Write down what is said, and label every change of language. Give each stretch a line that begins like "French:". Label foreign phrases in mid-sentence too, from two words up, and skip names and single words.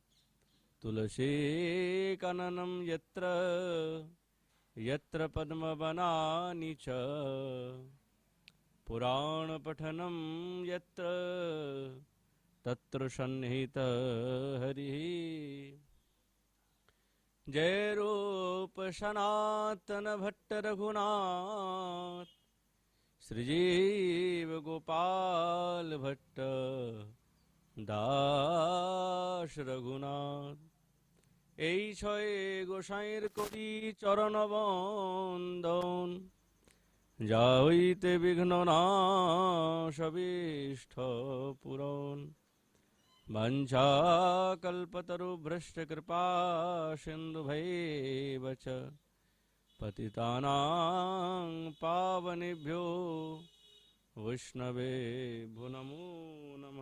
Sanskrit: तुलसीकाननं यत्र यत्र पद्मवनानि च पुराणपठनं यत्र तत्र सन्निहितः हरिः।
Bangla: जय रूप सनातन भट्ट रघुनाथ श्रीजीव गोपाल भट्ट दास रघुनाथ। এই ছয় গোসাইয়ের করি চরণ বন্দন যা হইতে বিঘ্ন নাশ অভীষ্ট পূরণ।
Sanskrit: वंशाकल्पतरुभ्यश्च कृपा सिन्धुभैव च पतितानां पावनेभ्यो वैष्णवेभ्यो नमो नमः।